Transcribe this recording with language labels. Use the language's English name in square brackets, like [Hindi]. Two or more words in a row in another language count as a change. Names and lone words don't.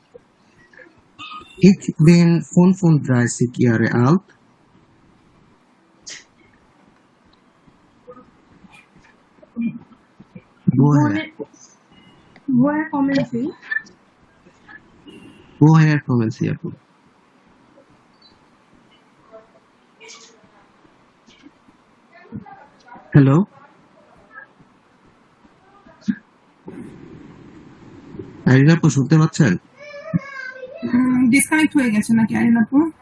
[German] Ich bin 35 Jahre alt. Woher kommen Sie? Woher kommen Sie, [Bangla] Apu? Hello? আরিন আপু শুনতে পাচ্ছেন? ডিসকানেক্ট হয়ে গেছে নাকি আরিন আপু?